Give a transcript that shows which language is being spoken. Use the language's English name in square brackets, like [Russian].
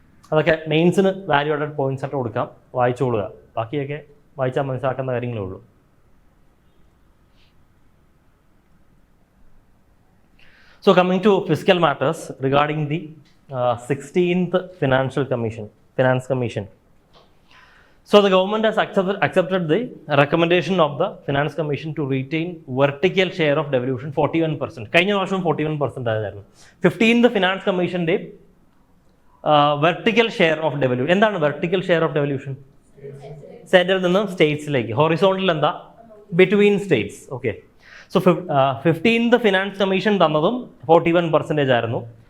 [Malayalam] അതൊക്കെ മെയിൻസിന് value added points ആയിട്ട് കൊടുക്കാം, വായിച്ചോളുക. ബാക്കിയൊക്കെ വായിച്ചാൽ മനസ്സിലാക്കുന്ന കാര്യങ്ങളേ ഉള്ളൂ. [English] So coming to fiscal matters regarding the 16th Finance Commission. So the government has accepted the recommendation of the Finance Commission to retain vertical share of devolution 41%. [Malayalam] കഴിഞ്ഞ വർഷം 41% ആയിരുന്നു. 15th Finance Commissionന്റെ vertical share of devolution. എന്താണ് vertical share of devolution? Central നിന്നും സ്റ്റേറ്റ്സിലേക്ക്. Horizontal എന്താ? [English] Between states. [Malayalam] Okay, so 15th Finance Commission തന്നതും 41% ആയിരുന്നു.